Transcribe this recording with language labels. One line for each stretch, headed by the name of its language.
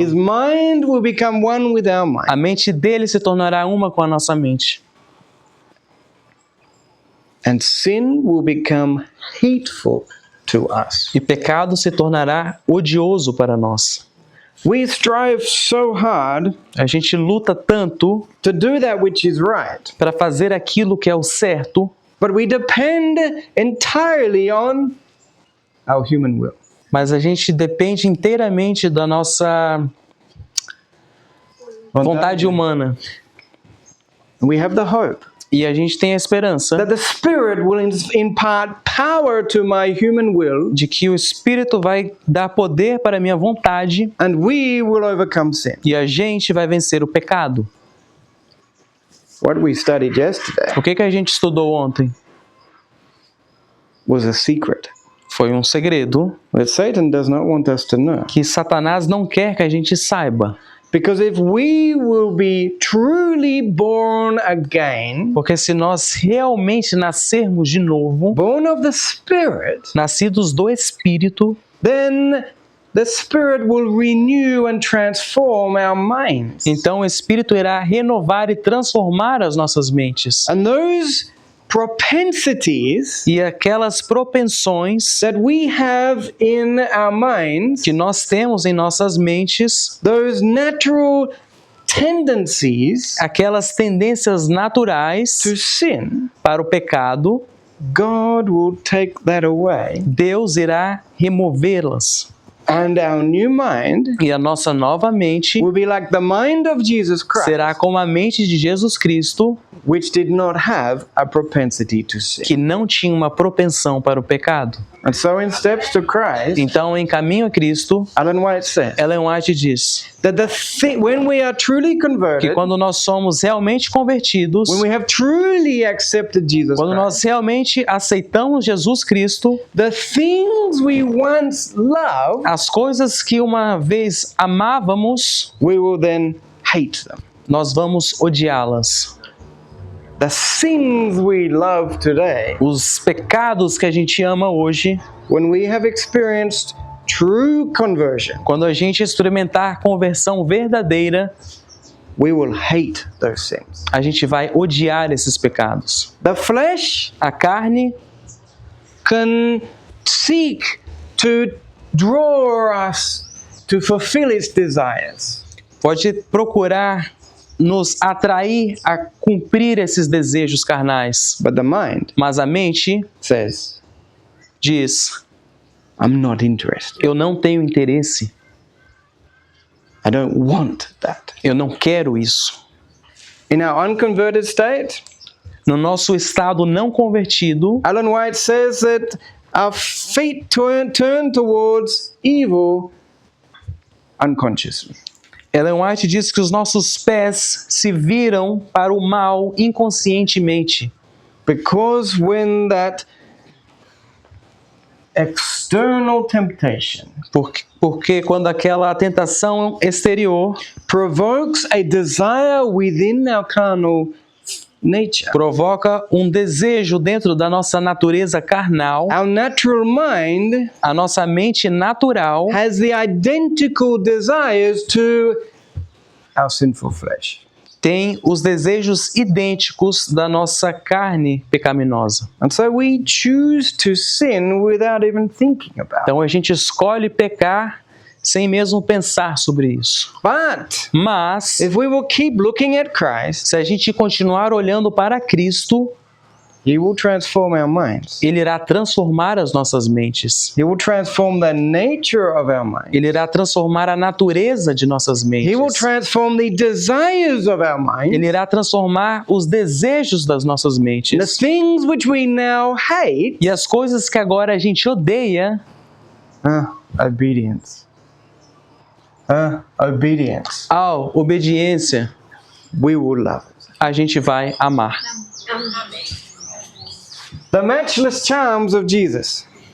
English: His mind will become one with our mind.
Portuguese: A mente dele se tornará uma com a nossa mente.
English: And sin will become hateful to us.
Portuguese: E pecado se tornará odioso para nós.
English: We strive so hard
Portuguese: A gente luta tanto
English: to do that which is right,
Portuguese: para fazer aquilo que é o certo,
English: but we depend entirely on our human will.
Portuguese: mas a gente depende inteiramente da nossa vontade humana.
English: And we have the hope
Portuguese: E a gente tem a esperança
English: that the Spirit will impart power to my human will,
Portuguese: de que o Espírito vai dar poder para a minha vontade
English: and we will overcome sin.
Portuguese: e a gente vai vencer o pecado.
English: What we studied yesterday
Portuguese: O que a gente estudou ontem?
English: was a secret
Portuguese: Foi um segredo
English: that Satan does not want us to know.
Portuguese: que Satanás não quer que a gente saiba.
English: Because if we will be truly born again,
Portuguese: Porque se nós realmente nascermos de novo,
English: born of the Spirit,
Portuguese: nascidos do Espírito,
English: then the Spirit will renew and transform our minds.
Portuguese: então o Espírito irá renovar e transformar as nossas mentes.
English: And those propensities
Portuguese: E aquelas propensões
English: that we have in our minds,
Portuguese: que nós temos em nossas mentes,
English: those natural tendencies
Portuguese: aquelas tendências naturais
English: to sin,
Portuguese: para o pecado,
English: God will take that away.
Portuguese: Deus irá removê-las.
English: And our new mind
Portuguese: E a nossa nova mente
English: will be like the mind of Jesus Christ,
Portuguese: será como a mente de Jesus Cristo,
English: which did not have a propensity to sin.
Portuguese: que não tinha uma propensão para o pecado.
English: And so in Steps to Christ,
Portuguese: Então, em Caminho a Cristo,
English: Ellen White said
Portuguese: Ellen White diz
English: that when we are truly
Portuguese: que
English: converted,
Portuguese: quando nós somos realmente convertidos,
English: when we have truly accepted Jesus
Portuguese: quando
English: Christ,
Portuguese: nós realmente aceitamos Jesus Cristo,
English: the things we once loved,
Portuguese: as coisas que uma vez amávamos,
English: we will then hate them.
Portuguese: nós vamos odiá-las.
English: The sins we love today,
Portuguese: Os pecados que a gente ama hoje,
English: when we have experienced true conversion,
Portuguese: quando a gente experimentar conversão verdadeira,
English: we will hate those sins.
Portuguese: a gente vai odiar esses pecados.
English: The flesh
Portuguese: A carne
English: can seek to draw us to fulfill its desires.
Portuguese: pode procurar nos atrair a cumprir esses desejos carnais,
English: But the mind
Portuguese: mas a mente
English: says,
Portuguese: diz:
English: I'm not interested.
Portuguese: Eu não tenho interesse.
English: I don't want that.
Portuguese: Eu não quero isso.
English: In our unconverted state,
Portuguese: No nosso estado não convertido,
English: Ellen White says that our feet turn towards evil unconsciously.
Portuguese: Ellen White diz que os nossos pés se viram para o mal inconscientemente.
English: Because when that external temptation
Portuguese: Porque quando aquela tentação exterior
English: provokes a desire within our carnal nature,
Portuguese: provoca um desejo dentro da nossa natureza carnal,
English: our natural mind
Portuguese: a nossa mente natural
English: has the identical desires to our sinful flesh.
Portuguese: tem os desejos idênticos da nossa carne pecaminosa.
English: And so we choose to sin without even thinking about it.
Portuguese: Então a gente escolhe pecar sem mesmo pensar sobre isso.
English: But
Portuguese: Mas,
English: if we will keep looking at Christ,
Portuguese: se a gente continuar olhando para Cristo,
English: He will transform our minds.
Portuguese: Ele irá transformar as nossas mentes.
English: He will transform the nature of our mind.
Portuguese: Ele irá transformar a natureza de nossas mentes.
English: He will transform the desires of our mind.
Portuguese: Ele irá transformar os desejos das nossas
English: The
Portuguese: mentes.
English: things which we now hate,
Portuguese: E as coisas que agora a gente odeia,
English: obedience. Obedience.
Portuguese: a obediência,
English: We will love it.
Portuguese: a gente vai amar.
English: The matchless charms of Jesus.